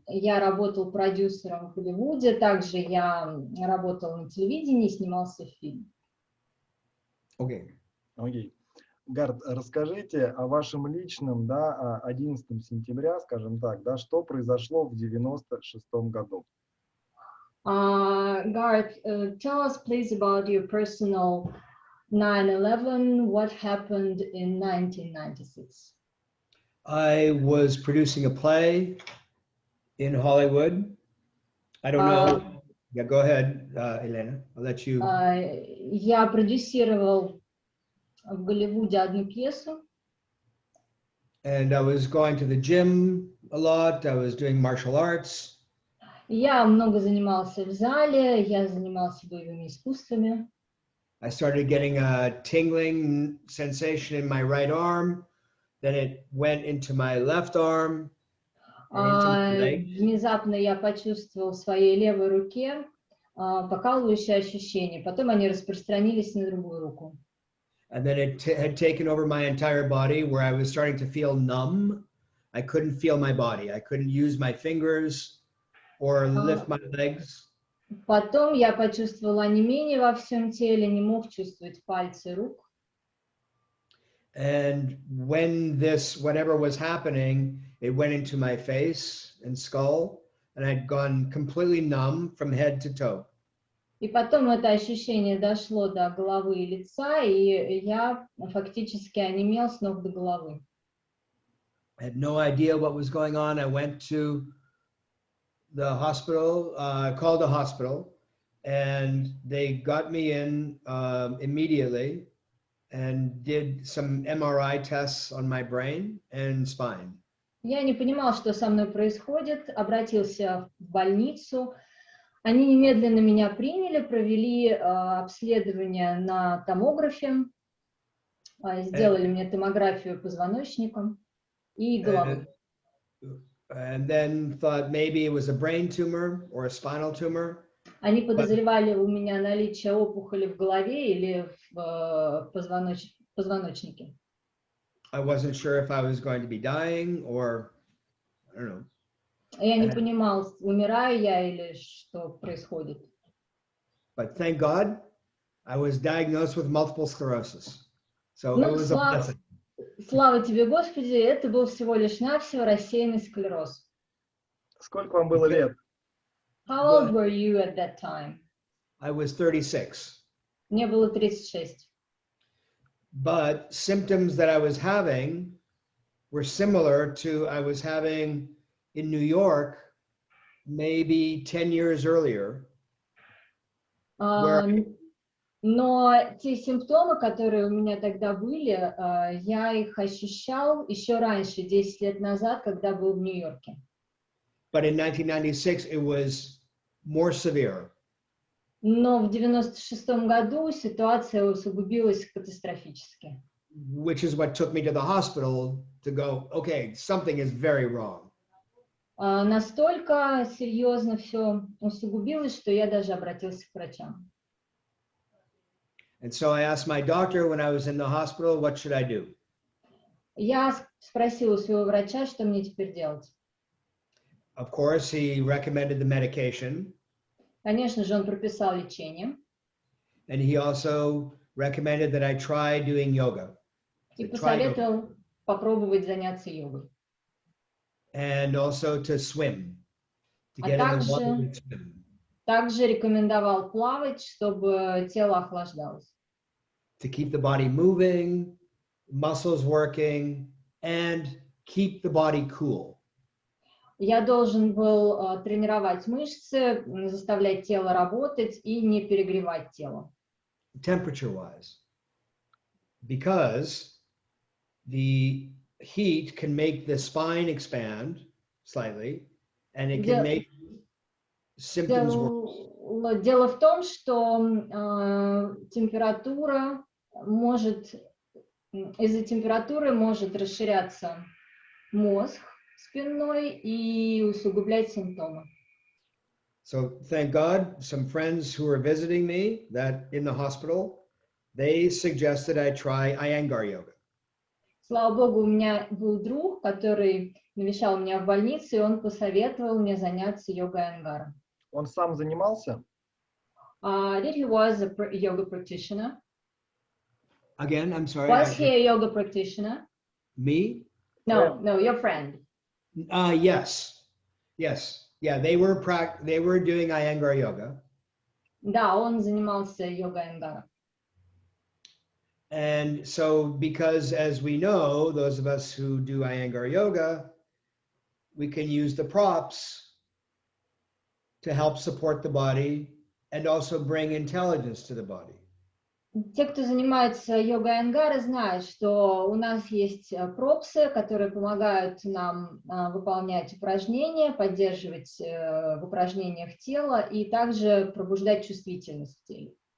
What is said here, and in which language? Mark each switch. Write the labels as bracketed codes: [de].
[ru] Я работал продюсером в Голливуде, также я работал на телевидении, снимался в фильме. Окей. Гарт, расскажите о вашем личном, 11 сентября, скажем так, что произошло в 96-м году. [en] Garth, tell us please about your personal 9/11. What happened in 1996? I was producing a play in Hollywood. I don't know. Yeah, go ahead, Елена. I'll let you. [ru] Я продюсировал в Голливуде одну пьесу. [en] And I was going to the gym a lot. I was doing martial arts. [ru] Я много занимался в зале, я занимался боевыми искусствами. [en] I started getting a tingling sensation in my right arm. Then it went into my left arm. [ru] Внезапно я почувствовал в своей левой руке покалывающие ощущения. Потом они распространились на другую руку. [en] And then it had taken over my entire body, where I was starting to feel numb. I couldn't feel my body. I couldn't use my fingers or lift my legs. [ru] Потом я почувствовала онемение во всем теле, не мог чувствовать пальцы рук. [en] And when whatever was happening, it went into my face and skull, and I'd gone completely numb from head to toe. [ru] И потом это ощущение дошло до головы и лица, и я фактически онемел с ног до головы. [en] I had no idea what was going on. I went to the hospital, called the hospital, and they got me in immediately and did some MRI tests on my brain and spine. [ru] Я не понимал, что со мной происходит, обратился в больницу. Они немедленно меня приняли, провели обследование на томографе, сделали мне томографию позвоночника и головы. [en] And then thought maybe it was a brain tumor or a spinal tumor. [ru] Они подозревали у меня наличие опухоли в голове или в позвоночнике. [en] I wasn't sure if I was going to be dying or I don't know. [ru] Я не понимал, умираю я или что происходит. [en] But thank God, I was diagnosed with multiple sclerosis. So it was a blessing. [ru] Слава тебе, Господи, это был всего лишь навсего рассеянный склероз. Сколько вам было лет? [en] How old were you at that time? I was 36. [ru] Мне было 36. [en] But symptoms that I was having were similar to I was having in New York maybe 10 years earlier, where [ru] Но те симптомы, которые у меня тогда были, я их ощущал еще раньше, 10 лет назад, когда был в Нью-Йорке. [en] but in 1996 it was more severe. [ru] Но в 96-м году ситуация усугубилась катастрофически. [en] Which is what took me to the hospital to go, okay, something is very wrong. [ru] Настолько серьезно все усугубилось, что я даже обратился к врачам. [en] And so I asked my doctor when I was in the hospital, what should I do? [ru] Я спросила у своего врача, что мне теперь делать. [en] Of course, he recommended the medication. [ru] Конечно же, он прописал лечение. [en] And he also recommended that I try doing yoga. [ru] И посоветовал попробовать заняться йогой. [en] And also to swim, to get in the water and swim. [ru] Также рекомендовал плавать, чтобы тело охлаждалось. [en] To keep the body moving, muscles working, and keep the body cool. [ru] Я должен был тренировать мышцы, заставлять тело работать и не перегревать тело. [en] Temperature-wise. Because the heat can make the spine expand slightly, and it can make symptoms worse. [ru] Дело в том, что из-за температуры может расширяться мозг спинной и усугублять симптомы. [en] So thank God, some friends who were visiting me that in the hospital, they suggested I try Айенгара yoga. [ru] Слава Богу, у меня был друг, который навещал меня в больнице, и он посоветовал мне заняться йогой Айенгара. Он сам занимался? [en] He was a yoga practitioner. Again, I'm sorry. Was he a yoga practitioner? Me? No, your friend. Yes. Yeah, they were doing Айенгара yoga. [ru] Да, он занимался йогой Айенгара. [en] And so, because as we know, those of us who do Ayengara yoga, we can use the props to help support the body and also bring intelligence to the body. [ru] Те, кто занимается йогой Айенгара, знают, что у нас есть пропсы, которые помогают нам выполнять упражнения, поддерживать в упражнениях тело и также пробуждать чувствительность в теле.